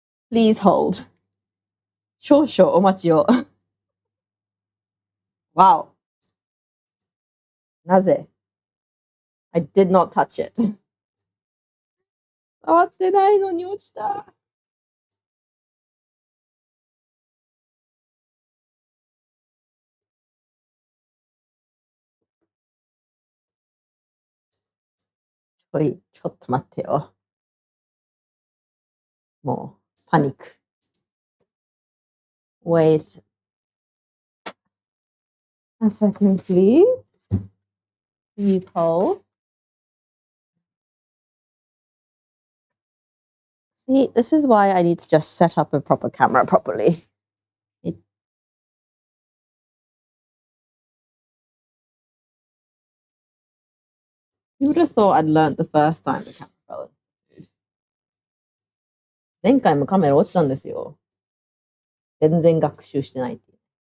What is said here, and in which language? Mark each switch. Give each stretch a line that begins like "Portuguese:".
English: Please hold.
Japanese: 少々お待ちを。
English: Wow. なぜ I did not touch it.
Japanese: 触ってないのに落ちた。ちょっと待ってよ。もう、パニック。
English: Wait a second, please. Please hold. See, this is why I need to just set up a proper camera properly. You would have thought I'd learned the first time the camera fell.
Japanese: 前回もカメラ落ちたんですよ。全然学習してないっていう。